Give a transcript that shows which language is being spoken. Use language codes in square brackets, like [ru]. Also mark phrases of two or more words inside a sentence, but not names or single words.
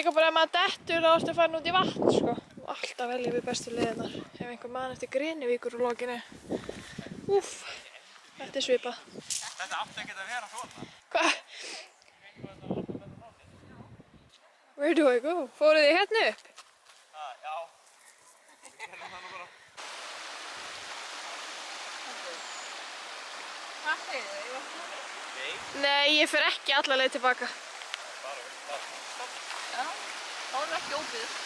[is] ef maður dettur þá ertu farin út í vatn, sko. Og alltaf veljum við bestu leiðirnar. Ef einhver man eftir Grenivíkur úr lokinu. Úff, þetta er svipað. Þetta átti ekki að vera svona. Hvað? [en] Where do I go? [is] Fóruð þið hérna upp? Já. Við gerum það nú bara. Hvað segir þið? Nei, ég fer ekki alla leið tilbaka. Já, þá er ekki óbyggð.